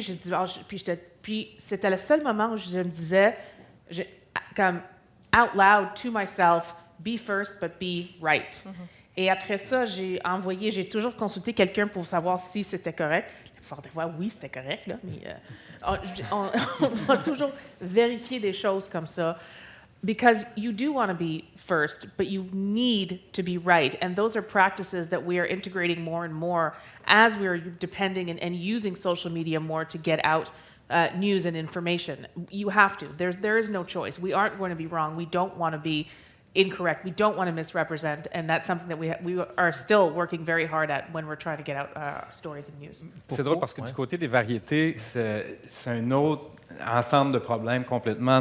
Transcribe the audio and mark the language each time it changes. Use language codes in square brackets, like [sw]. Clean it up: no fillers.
[fr] J'ai dit, puis c'était le seul moment où je me disais, comme [en] out loud to myself, be first, but be right. [fr] Mm-hmm. Et après ça, j'ai toujours consulté quelqu'un pour savoir si c'était correct. La plupart des fois, oui, c'était correct, là, mais on doit toujours vérifier des choses comme ça. [en] Because you do want to be first, but you need to be right. And those are practices that we are integrating more and more as we are depending and using social media more to get out news and information. You have to. There is no choice. We aren't going to be wrong. We don't want to be incorrect. We don't want to misrepresent. And that's something that we are still working very hard at when we're trying to get out stories and news. [fr] C'est drôle parce que du côté des variétés, c'est un autre ensemble de problèmes complètement.